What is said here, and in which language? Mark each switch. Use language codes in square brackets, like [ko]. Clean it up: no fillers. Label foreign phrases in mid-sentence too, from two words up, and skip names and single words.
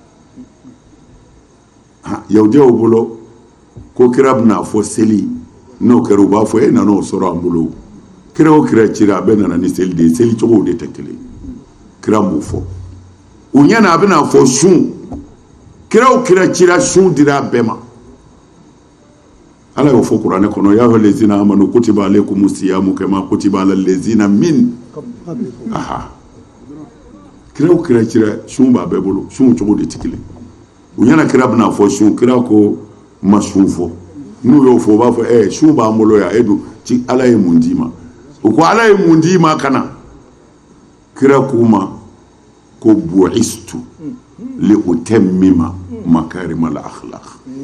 [bm] yahudiyaw bolo ko kira bɛna fɔ seli n'o kɛra u b'a fɔ e nana o sɔrɔ an bolo kira o kira cira a bɛɛ nana ni seli de ye seli cogow de tɛ kelen kira m'o fɔ u ɲɛna a bɛna fɔ sun kira o kira cira sun dira a bɛɛ ma ala y'o fɔ kuranɛ kɔnɔ [ar] يا أيها الذين آمنوا كتب عليكم الصيام كما كتب على الذين من [bm] aha kira o kira cira sun b'a bɛɛ bolo sun cogo de tɛ kelen u ɲɛna kira bɛna fɔ sun kira ko ma sun fɔ n'u y'o fɔ u b'a fɔ sun b'an bolo yan e dun ci ala ye mun d'i ma u ko ala ye mun d'i ma ka na kira k'u ma ko [ar] بعثت لأتمم مكارم الأخلاق